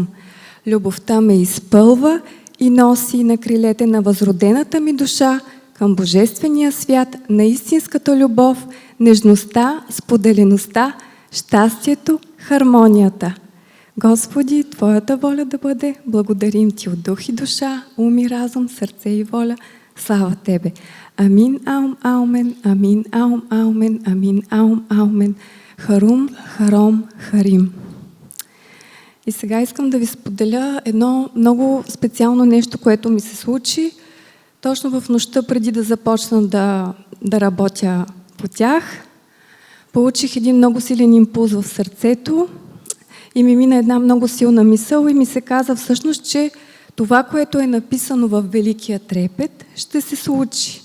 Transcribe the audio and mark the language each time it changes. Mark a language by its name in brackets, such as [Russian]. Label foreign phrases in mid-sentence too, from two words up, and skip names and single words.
[Bulgarian] Любовта ме изпълва и носи на крилете на възродената ми душа към божествения свят на истинската любов, нежността, споделеността, щастието, хармонията. Господи, Твоята воля да бъде, благодарим Ти от дух и душа, ум и разум, сърце и воля. Слава Тебе! Амин, аум, аумен, амин, аум, аумен, амин, аум, аумен. Харум, харом, харим. И сега искам да ви споделя едно много специално нещо, което ми се случи точно в нощта преди да започна да работя по тях. Получих един много силен импулс в сърцето и ми мина една много силна мисъл и ми се каза всъщност, че това, което е написано в Великия трепет, ще се случи.